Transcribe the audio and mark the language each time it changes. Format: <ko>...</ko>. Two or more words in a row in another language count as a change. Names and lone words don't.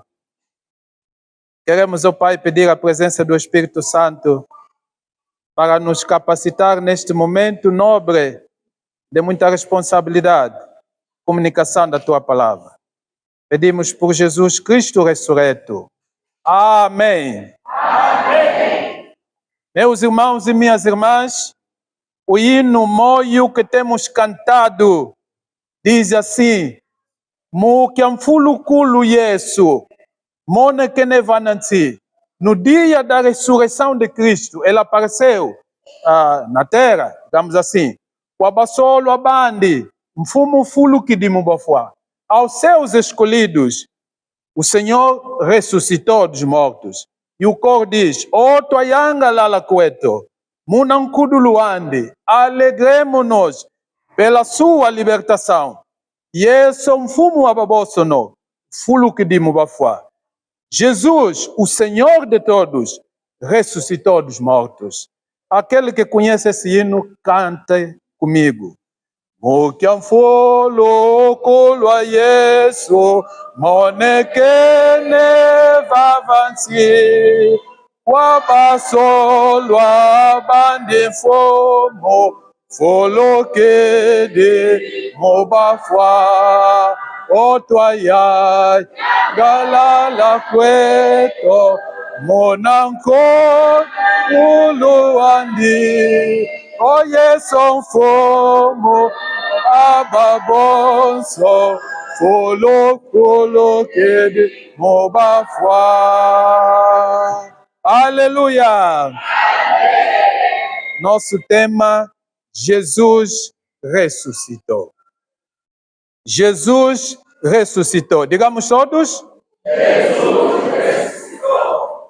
<pt>Queremos, ó Pai, pedir a presença do Espírito Santo para nos capacitar neste momento nobre de muita responsabilidade, comunicação da Tua Palavra. Pedimos por Jesus Cristo ressurreto. Amém. Amém. Meus irmãos e minhas irmãs, o hino moio que temos cantado diz assim:</pt> <kg>Mukiamfulukulu Yesu, mone que nevanansi.</kg> <pt>No dia da ressurreição de Cristo, ele apareceu na terra, digamos assim,</pt> <kg>o abassolo abandi, mfumo fulu kidimubafua.</kg> <pt>Aos seus escolhidos, o Senhor ressuscitou dos mortos. E o cor diz:</pt> <kg>O toyanga lalacueto, munankuduluande,</kg> <pt>alegremos-nos pela sua libertação.</pt> <kg>Yeso mfumo ababosono, fulu kidimubafua.</kg> <pt>Jesus, o Senhor de todos, ressuscitou dos mortos. Aquele que conhece esse hino, cante comigo.</pt> <kg>Mukiamfolo kolo a Yesu, monekene vavansi, wabasolo abande fomo, folokede mobafwa, otwaya galala kweto, monanko uluandi, o Yesu fomo, ababonso, folo kede mobafwa.</kg> <pt>Aleluia! Nosso tema: Jesus ressuscitou. Jesus ressuscitou. Digamos todos. Jesus ressuscitou.</pt>